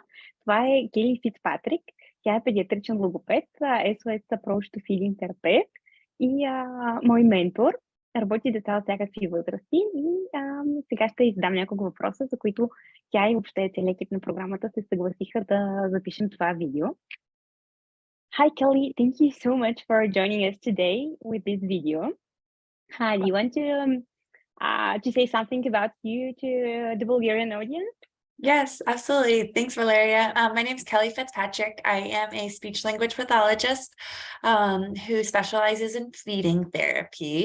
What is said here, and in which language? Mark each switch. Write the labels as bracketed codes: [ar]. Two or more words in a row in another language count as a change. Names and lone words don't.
[bg] Това е Кели Фитцпатрик. Тя е педиатричен логопед, SOS Approach терапевт и мой ментор. Работи деца от всякакви възрасти и сега ще издам няколко въпроса, за които тя и въобще целият екип на програмата се съгласиха да запишем това видео. [en] Hi Kelly, thank you so much for joining us today with this video. Do you want to say something about you to the Bulgarian audience? Yes, absolutely. Thanks, Valeria. My name is Keli Fittzpatrik. I am a speech language pathologist who specializes in feeding therapy.